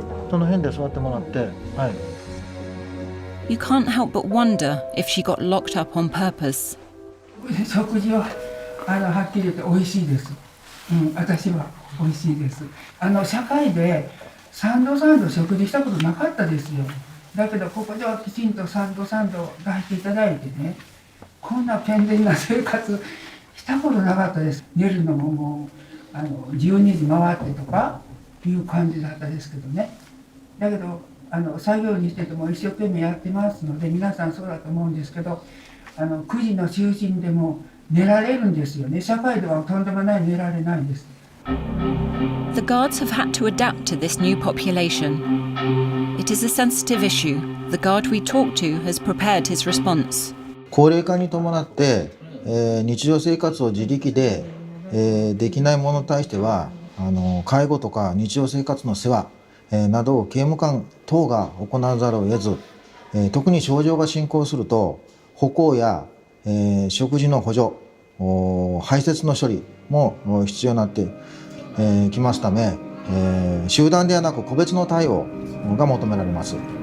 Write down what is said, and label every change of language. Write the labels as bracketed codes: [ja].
[ja] その辺で座ってもらって、はい。 [en] You can't help but wonder if she got locked up on purpose. [ja] 食事ははっきり言って美味しいです。私は美味しいです。社会で3度食事したことなかったですよ。だけどここではきちんと3度出していただいてね、こんな健全な生活したことなかったです。寝るのももう12時回ってとかいう感じだったですけどね。だけど作業にしてても一生懸命やってますので、皆さんそうだと思うんですけど、9時の就寝でも寝られるんですよね。社会ではとんでもない寝られないんです。 [en] The guards have had to adapt to this new population. It is a sensitive issue. The guard we talked to has prepared his response. [ja] 高齢化に伴って、日常生活を自力で、できない者に対しては介護とか日常生活の世話、などを刑務官等が行わざるを得ず、特に症状が進行すると歩行や、食事の補助、排泄の処理も必要になってきますため、集団ではなく個別の対応が求められます。